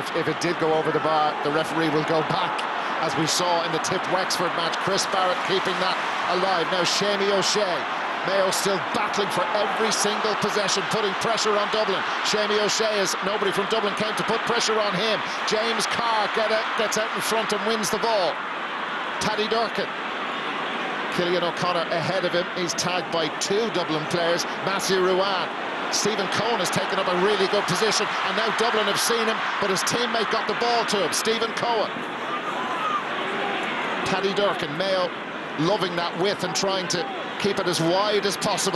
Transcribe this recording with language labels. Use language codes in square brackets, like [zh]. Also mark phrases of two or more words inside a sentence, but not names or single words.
[en] If it did go over the bar, the referee will go back, as we saw in the Tip Wexford match. Chris Barrett keeping that alive. Now Seamie O'Shea. Mayo still battling for every single possession, putting pressure on Dublin. Seamie O'Shea, is nobody from Dublin came to put pressure on him. James Carr gets out in front and wins the ball. Paddy Durkin. Cillian O'Connor ahead of him. He's tagged by 2 Dublin players. Matthew Ruan. Stephen Cohen has taken up a really good position, and now Dublin have seen him, but his teammate got the ball to him. Stephen Cohen. Paddy Durcan, Mayo loving that width and trying to keep it as wide as possible.